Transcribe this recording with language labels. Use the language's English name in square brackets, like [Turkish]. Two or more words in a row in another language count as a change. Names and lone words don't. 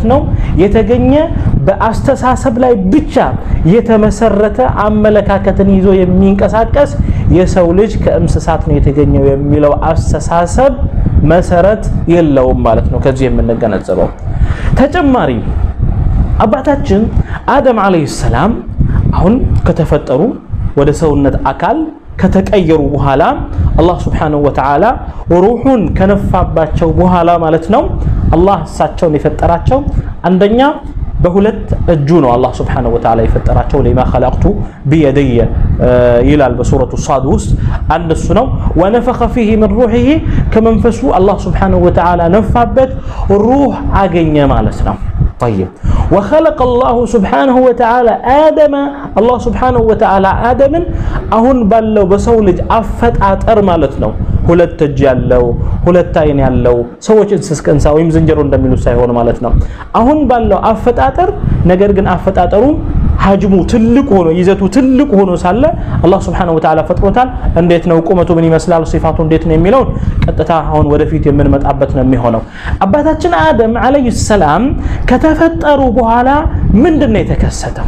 [Amharic] ነው የተገኘ በአስተሳሰብ ላይ ብቻ የተመሰረተ አመለካከትን ይዞ የሚንቀሳቀስ የሰው ልጅ ከእንስሳት ነው የተገኘው የሚለው አስተሳሰብ መሰረት የለውም ማለት ነው። ከዚህ የምንገነዘበው ተጨማሪ አባታችን አደም [Arabic] عليه السلام [Amharic] አሁን ከተፈጠሩ ወደ ሰውነት አካል ከተቀየሩ በኋላ አላህ [Arabic] سبحانه وتعالى [Amharic] ሩሁን ከነፋባቸው በኋላ ማለት ነው አላህ እሳቸውን የፈጠራቸው አንደኛ በሁለት እጁ ነው አላህ [Arabic] سبحانه وتعالى [Amharic] የፈጠራቸው [Arabic] لما خلقت بيدي [Amharic] ይላል በሱረቱ ሷድ ውስጥ አንድ እሱ ነው። [Arabic] ونفخ فيه من روحه [Amharic] ከመንፈሱ አላህ [Arabic] سبحانه وتعالى [Amharic] ነፋበት ሩህ አገኘ ማለት ነው። [Arabic] طيب وخلق الله سبحانه وتعالى آدم الله سبحانه وتعالى آدم [Amharic] አሁን ባለው በሰው ልጅ አፈጣጠር ማለት ነው ሁለት እጅ ያለው ሁለት አይን ያለው ሰዎች እንስሳ ወይም ዝንጀሮ እንደሚሉ ሳይሆን ማለት ነው አሁን ባለው አፈጣጠር ነገር ግን አፈጣጠሩ ሐጅሙ ትልቅ ሆኖ ይዘቱ ትልቅ ሆኖ ሳለ አላህ [Arabic] سبحانه وتعالى [Amharic] ፈጥሮታል። እንዴት ነው ቁመቱ ምን ይመስላል ሲፋቱ እንዴት ነው የሚለው ቀጥታ አሁን ወደፊት የምንመጣበት ነው የሚሆነው። አባታችን አደም [Arabic] عليه السلام [Amharic] ከተፈጠሩ በኋላ ምንድነው የተከሰተው?